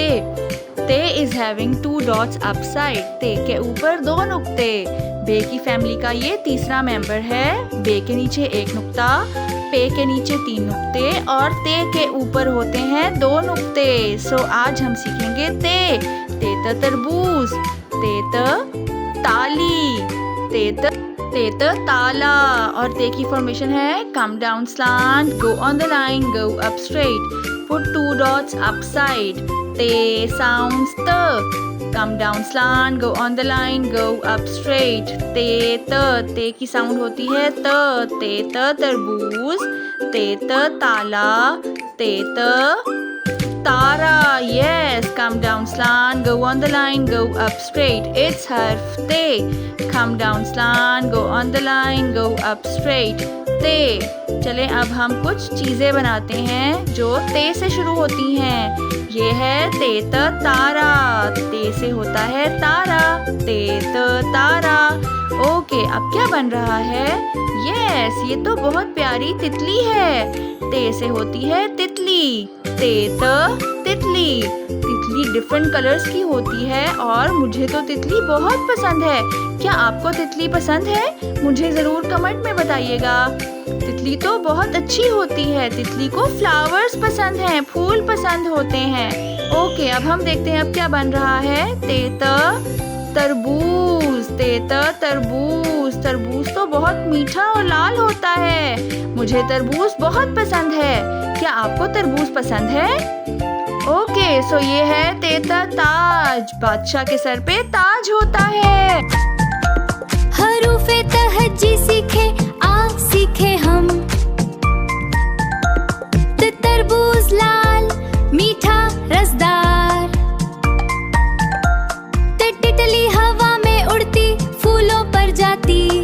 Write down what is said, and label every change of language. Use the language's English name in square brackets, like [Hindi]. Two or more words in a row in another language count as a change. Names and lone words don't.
[English] Te is having 2 dots upside. [Hindi] ते के ऊपर 2 नुक्ते। बे की फैमिली का ये तीसरा मेंबर है। बे के नीचे 1 नुक्ता, पे के नीचे 3 नुक्ते और ते के ऊपर होते हैं 2 नुक्ते। सो आज हम सीखेंगे ते। ते त तरबूज, ते त ताली, ते त ताला। और ते की फॉर्मेशन है [English] come down slant, go on the line, go up straight, put 2 dots upside. Te sounds ta, come down slant, go on the line, go up straight. [Hindi] ते की साउंड होती है त। ते त तरबूज, ते त ताला, ते त तारा। [English] Yes, come down slant, go on the line, go up straight. It's [Hindi] हर्फ ते। [English] Come down slant, go on the line, go up straight. ते। [Hindi] चले अब हम कुछ चीजें बनाते हैं जो ते से शुरू होती हैं। ये है ते त तारा। ते से होता है तारा। ते त तारा। ओके, अब क्या बन रहा है? यस, ये तो बहुत प्यारी तितली है। ते से होती है तितली। ते त तितली। तितली [English] different colours [Hindi] की होती है और मुझे तो तितली बहुत पसंद है। क्या आपको तितली पसंद है? मुझे ज़रूर कमेंट में बताइएगा। तितली तो बहुत अच्छी होती है। तितली को फ्लावर्स पसंद हैं, फूल पसंद होते हैं। ओके, अब हम देखते हैं अब क्या बन रहा है। ते त तरबूज। ते त तरबूज। तरबूज तो बहुत मीठा और लाल होता है। मुझे तरबूज बहुत पसंद है। क्या आपको तरबूज पसंद है? [English] okay, so [Hindi] ये है ते त ताज। बादशाह के सर पे ताज होता है। हरूफे तहज्जी सीखे, आज सीखे हम। तरबूज लाल, मीठा रसदार। तितली हवा में उड़ती, फूलों पर जाती।